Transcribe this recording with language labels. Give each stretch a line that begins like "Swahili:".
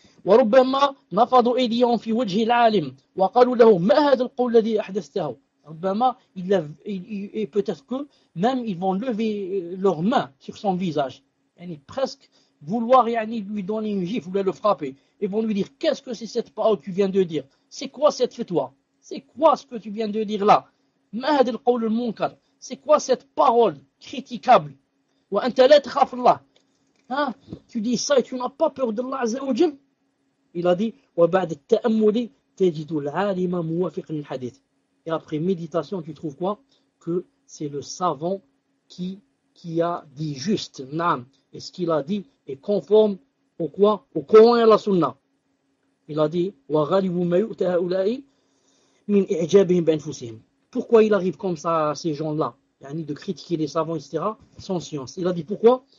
Arabic: وربما نفضوا ايديهم في وجه العالم وقالوا له ما هذا القول الذي احدثته, ربما
French: il a, et peut-être que même ils vont lever leurs mains sur son visage, يعني presque vouloir يعني lui donner une gifle ou le frapper, et vont lui dire qu'est-ce que c'est cette parole que tu viens de dire, c'est quoi cette fatwa, c'est quoi ce que tu viens de dire là,
Arabic: ma hadha al-qawl al-munkar,
French: c'est quoi cette parole critiquable,
Arabic: wa anta la takhaf Allah,
French: hein, tu dis ça et tu n'as pas peur d'Allah azza wa jalla. Il a dit,
Arabic: وبعد التأمل تجد العالم موافق للحديث.
French: Et après méditation, tu trouves quoi? Que c'est le savant qui a dit juste. Naam. Et ce qu'il a dit est conforme au quoi? Au Coran et à la Sunna. Il a dit,
Arabic: وغالب ما يؤتى هؤلاء من إعجابهم بأنفسهم.
French: Pourquoi il arrive comme ça à ces gens-là? Yani de critiquer les savants, etc., sans science. Il a dit pourquoi?